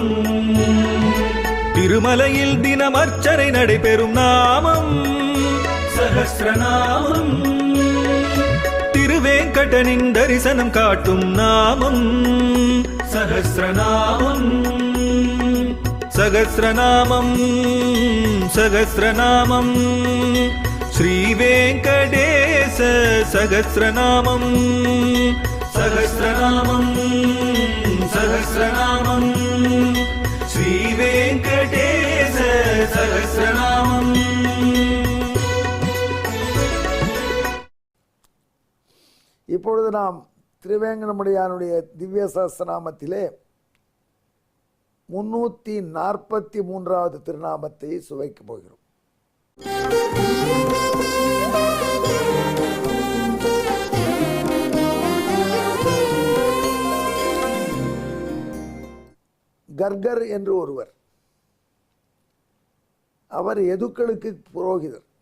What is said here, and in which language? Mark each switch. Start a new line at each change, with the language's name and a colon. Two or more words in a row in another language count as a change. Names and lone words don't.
Tamil: திருமலையில் தினம் அர்ச்சனை நடைபெறும் நாமம் சஹஸ்ரநாமம். திருவேங்கடனின் தரிசனம் காட்டும் நாமம் சஹஸ்ரநாமம்.
Sanskrit: सहस्रनामं सहस्रनामं श्रीवेंकटेश सहस्रनामं सहस्रनामं सहस्रनामं श्रीवेंकटेश सहस्रनामं।
Tamil: இப்பொழுது நாம் திருவேங்கடமுடையானுடைய திவ்ய சஹஸ்ரநாமத்திலே 343வது திருநாமத்தை சுவைக்கப் போகிறோம். கர்கர் என்று ஒருவர், அவர் எதுக்களுக்கு புரோகிதர்.